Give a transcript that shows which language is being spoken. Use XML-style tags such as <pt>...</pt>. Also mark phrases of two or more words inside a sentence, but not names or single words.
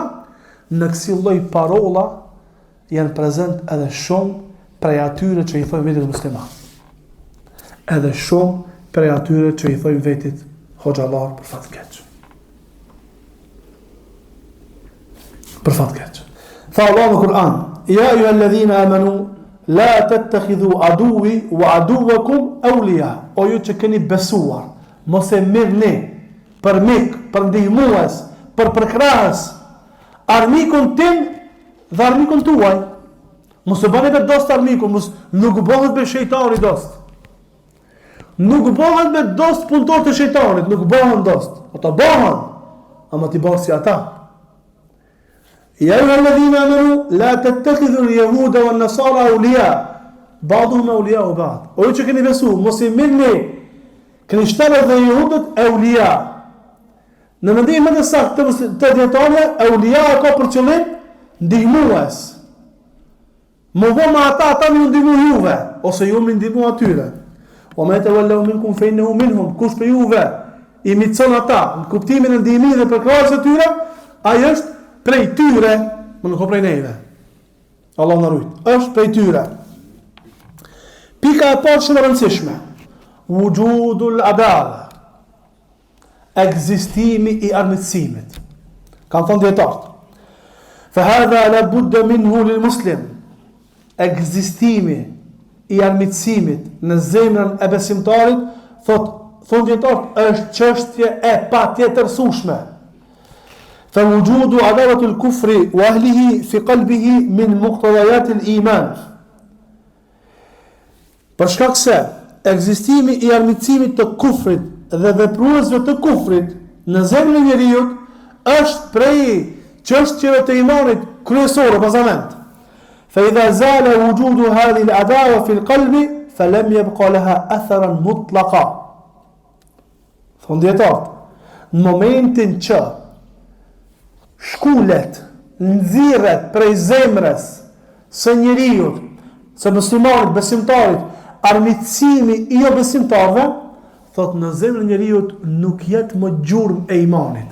<sq>Në kësi lloj parola janë prezent edhe shumë prej atyre që i thojnë vetit musliman. Edhe shumë prej atyre që i thojnë vetit hoxhallar për fat keq. Për fat keq. Tha Allah në Kur'an:</sq> <ar>"يا أيها الذين آمنوا لا تتخذوا عدوي وعدوكم أولياء."</ar> <sq>O ju që keni besuar, mos e merrni për mik, për ndihmues, për përkrahës armikun tim dhe armikun tuaj. Mos e bëni me dost armikun, nuk bëhet me shejtani dost. Nuk bëhet me dost punëtor të shejtanit, nuk bëhen dost. Ata bëhen, ama ti bëhen si ata.</sq> <ar>يا أيها الذين آمنوا لا تتخذوا اليهود والنصارى أولياء بعضهم أولياء بعض.</ar> <sq>O ju që keni besu, mos i merrni krishterët dhe jehudët awliya. Në mendimin më të saktë të dietarëve, awliya ka për qëllim ndihmues. Më vonë ata më ndihmu juve ose ju më ndihmu atyre.</sq> <ar>ومن يتولهم منكم فإنه منهم.</ar> <sq>Kush për juve i mitson ata në kuptimin e ndihmimit dhe përkrahjes së tyre, ai është prej tyre, më nuk o prej neve. Allah në rujt. Është prej tyre. Pika e parë shumë rëndësishme.</sq> <ar>وجود العداوة.</ar> <sq>Ekzistimi i armiqësimit. Kanë thënë dietarët.</sq> <ar>فهذا لا بد منه للمسلم.</ar> <sq>Ekzistimi i armiqësimit në zemrën e besimtarit, thonë dietarët, është çështje e patjetërsueshme.</sq> <ar>فوجود عداوة الكفر وأهله في قلبه من مقتضيات الإيمان.</ar> <sq>Për shkak se ekzistimi i armiqësimit të kufrit dhe vepruesve të kufrit në zemrën e njeriu është prej çështjeve të imanit kryesore bazament.</sq> <ar>فإذا زال وجود هذه العداوة في القلب فلم يبقى لها أثرا مطلقا.</ar> <sq>Thonë dietarët, në momentin që shkullet, nxirret prej zemrës së njeriut, së muslimanit, besimtarit, armiqësimi i jo besimtarve, thot në zemrën e njeriut nuk jetë më gjurmë e imanit.</sq>